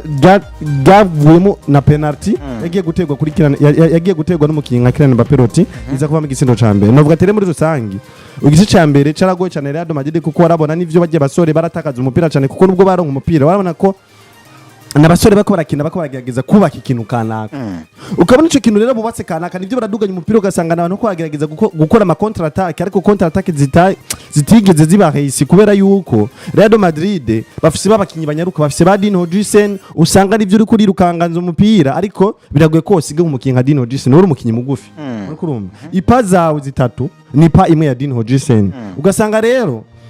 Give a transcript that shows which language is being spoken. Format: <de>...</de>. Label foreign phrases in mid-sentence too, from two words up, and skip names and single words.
<rn>gavuyemo na penalty yagiye gutegwa kuri yagiye gutegwa n'umukinyi nka Kylian Mbappe iza kuba mu gisindo ca mbere navuga tere muri rusangi igice ca mbere caragoye cyane Real Madrid kuko warabona nivyo bajye basore baratakaza umupira cyane kuko nubwo baronka umupira warabona ko nabasore bako barakina bako baragerageza kubaka ikintu kanaka ukabona ico kintu rero bubatse kanaka nivyo baraduganya umupira ugasanga nabantu ko bagerageza gukora ama</rn> <en>counter attack</en> <rn>ariko</rn> <en>counter attack</en> <rn>zitigeze ziba hasi kubera yuko Real Madrid bafise babakinyi banyaruka bafise ba Dino Hodgson usanga nivyo uri kurirukanganza umupira ariko biragoye ko usige umukinyi nka Dino Hodgson uri umukinyi mugufi uriko urumva ipa zawe zitatu ni pa imwe ya Dino Hodgson ugasanga rero</rn>